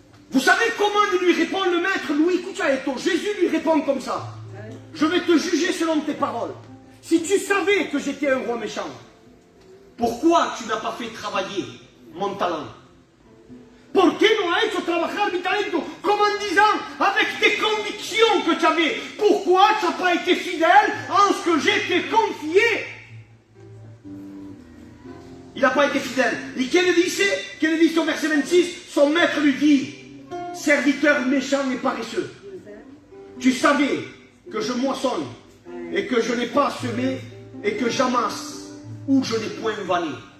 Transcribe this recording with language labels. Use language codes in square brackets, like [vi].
[fr] Vous savez comment lui répond le maître Louis? [es] Escucha esto, [fr] Jésus lui répond comme ça. Je vais te juger selon tes paroles. Si tu savais que j'étais un roi méchant, pourquoi tu n'as pas fait travailler mon talent? [es] ¿Por qué no ha hecho trabajar mi talento? [fr] Comme en disant, avec tes convictions que tu avais, pourquoi tu n'as pas été fidèle en ce que je t'ai confié? Il n'a pas été fidèle. Et qu'elle dit au verset 26, son maître lui dit, serviteur méchant et paresseux, tu savais que je moissonne et que je n'ai pas semé et que j'amasse où je n'ai point vanné.